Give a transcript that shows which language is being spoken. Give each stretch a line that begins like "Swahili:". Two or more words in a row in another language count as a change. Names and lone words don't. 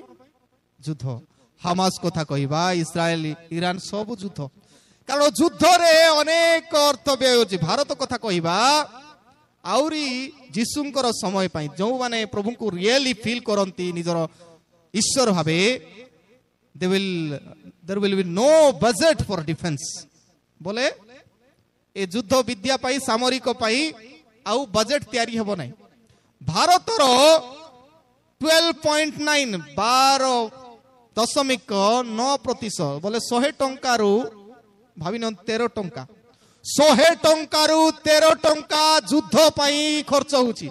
Odia: ଯୁଦ୍ଧ। ହାମାସ କଥା କହିବା, ଇସ୍ରାଏଲ ଇରାନ ସବୁ ଯୁଦ୍ଧ। କାରଣ ଯୁଦ୍ଧରେ ଅନେକ ଅର୍ଥ ବ୍ୟୟ ହେଉଛି। ଭାରତ କଥା କହିବା ଆହୁରି ଯୀଶୁଙ୍କର ସମୟ ପାଇଁ ଯେଉଁମାନେ ପ୍ରଭୁଙ୍କୁ
English: really feel
Odia: କରନ୍ତି ନିଜର ଈଶ୍ୱର ଭାବେ,
English: there will be no budget for defense।
Odia: ବୋଲେ ଏ ଯୁଦ୍ଧ ବିଦ୍ୟା ପାଇଁ, ସାମରିକ ପାଇଁ ଆଉ ବଜେଟ ତିଆରି ହେବ ନାହିଁ। ଭାରତର 12.9 12.9% ବୋଲେ 100 ଟଙ୍କାରୁ ଭାବିନ 13 ଟଙ୍କା, 100 ଟଙ୍କାରୁ 13 ଟଙ୍କା ଯୁଦ୍ଧ ପାଇଁ ଖର୍ଚ୍ଚ ହେଉଛି।